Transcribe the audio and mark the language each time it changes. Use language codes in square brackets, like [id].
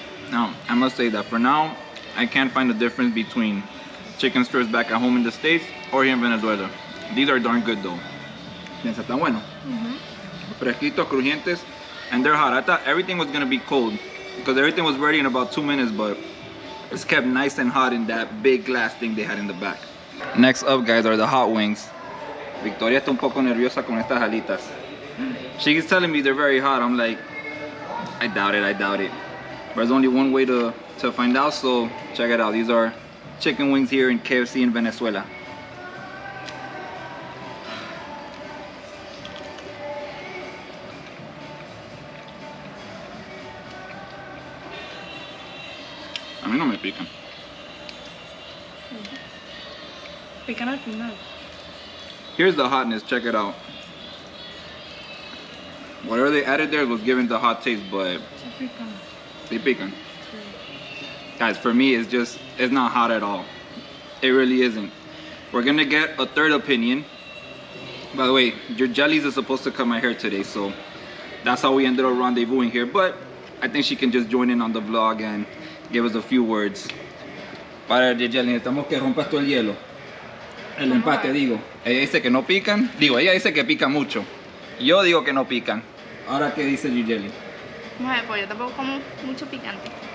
[en] Now, I must say that for now, I can't find the difference between chicken strips back at home in the States or here in Venezuela. These are darn good though. [es] Piensa, está bueno. Fresquitos, crujientes, [en] and they're hot. I thought everything was gonna be cold because everything was ready in about 2 minutes, but it's kept nice and hot in that big glass thing they had in the back. Next up, guys, are the hot wings. [es] Victoria está un poco nerviosa con estas alitas. [en] She's telling me they're very hot. I'm like, I doubt it, I doubt it. There's only one way to find out, so check it out. These are chicken wings here in KFC in Venezuela. [es] A mí no me pican. Pican al final. [en] Here's the hotness, check it out. Whatever they added there was given the hot taste, but they pican. Guys, for me, it's not hot at all. It really isn't. We're gonna get a third opinion. By the way, your Jellies is supposed to cut my hair today, so that's how we ended up rendezvousing here. But I think she can just join in on the vlog and give us a few words. [es] Para Jelly, necesitamos que rompas todo el hielo. El empate, digo. Ella dice que no pican. Digo, ella dice que pica mucho. Yo digo que no pican. Ahora, ¿qué dice Gigeli? Vamos a ver, pues yo tampoco como mucho picante.